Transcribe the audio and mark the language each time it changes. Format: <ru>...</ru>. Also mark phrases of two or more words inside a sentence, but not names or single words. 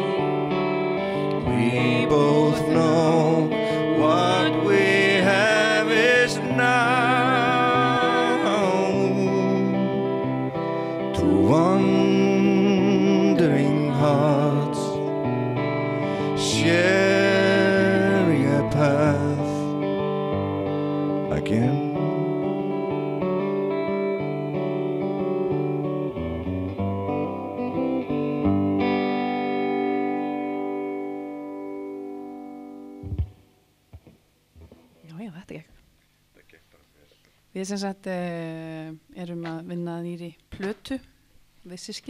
<en>We both know what we have is now. To wandering hearts, sharing a path again.</en> <is>Já, þetta gekk. Við sem sagt erum að vinna að nýri plötu við systkin.</is>